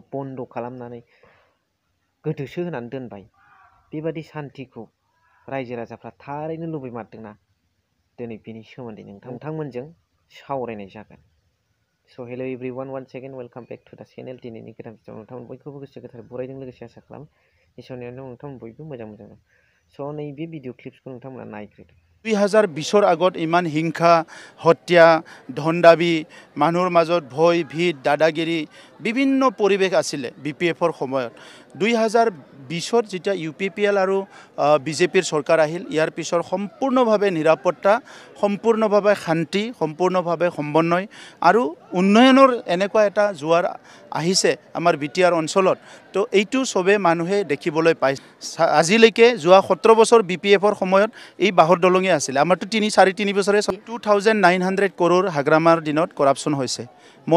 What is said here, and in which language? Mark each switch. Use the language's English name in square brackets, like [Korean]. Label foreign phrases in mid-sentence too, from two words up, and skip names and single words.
[Bodo] बन्द' खालामनानै गोदोसो होनानै दोनबाय बेबादि सान्थिखौ रायजो राजाफ्रा थारैनो लुबैमारदोंना दिनै बिनि सोमोन्दै नोंथांमोनजों सावरायनाय जागोन [English] so hello everyone one second welcome back to the channel [Bodo] दिनैनि गोदान भिडिअ नोंथांमोन बयखौबो गोसो गोथार बरायदों लोगोसे आसा खालामो इसोरनि नोंथांमोन बयबो मोजां स' नैबे [English] video clips [Bodo] नोंथांमोना नायग्रोदो [Assamese] 2020 আগত ইমান হিংসা হত্যা ধন দাবী মানুহৰ মাজত ভয় ভীত দাদাগিৰি বিভিন্ন পৰিৱেশ আছিলে বিপিএফৰ সময়ত 2020 যেতিয়া ইউপিপিএল আৰু বিজেপিৰ চৰকাৰ আহিল ইয়াৰ পিছৰ সম্পূৰ্ণভাৱে নিৰাপত্তা সম্পূৰ্ণভাৱে শান্তি সম্পূৰ্ণভাৱে সমন্বয় আৰু উন্নয়নৰ এনেকুৱা এটা জোৱাৰ আহিছে আমাৰ বিটিআৰ অঞ্চলত তো এইটো সবে মানুহে দেখিবলৈ পাইছে আজিলৈকে যোৱা 17 বছৰ বিপিএফৰ সময়ত এই বাহৰ দলঙে আছিলে আমাৰটো 3-4 বছৰে 2900 কৰোৰ হাগ্ৰামাৰ দিনত কৰাপচন হৈছে মোর